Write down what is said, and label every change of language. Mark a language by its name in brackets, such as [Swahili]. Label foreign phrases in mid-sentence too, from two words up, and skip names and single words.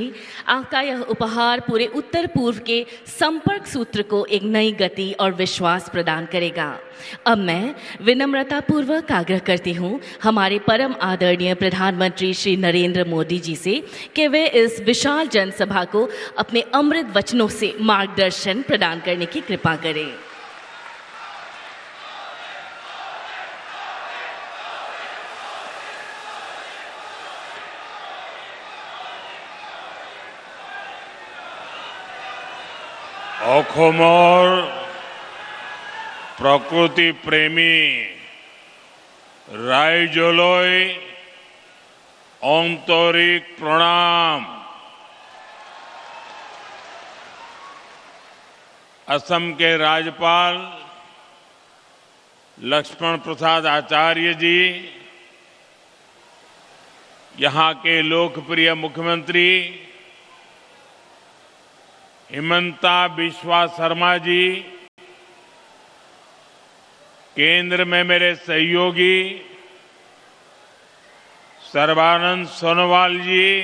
[Hindi] आपका यह उपहार पूरे उत्तर पूर्व के संपर्क सूत्र को एक नई गति और विश्वास प्रदान करेगा। अब मैं विनम्रता पूर्वक आग्रह करती हूँ हमारे परम आदरणीय प्रधानमंत्री श्री नरेंद्र मोदी जी से कि वे इस विशाल जनसभा को अपने अमृत वचनों से मार्गदर्शन प्रदान करने की कृपा करें। [Assamese] অসমৰ প্ৰকৃতি প্ৰেমী ৰাইজলৈ আন্তৰিক প্ৰণাম। [Hindi] असम के राज्यपाल लक्ष्मण प्रसाद आचार्य जी, यहाँ के लोकप्रिय मुख्यमंत्री हिमंता बिस्वा शर्मा जी, केंद्र में मेरे सहयोगी सर्बानंद सोनोवाल जी,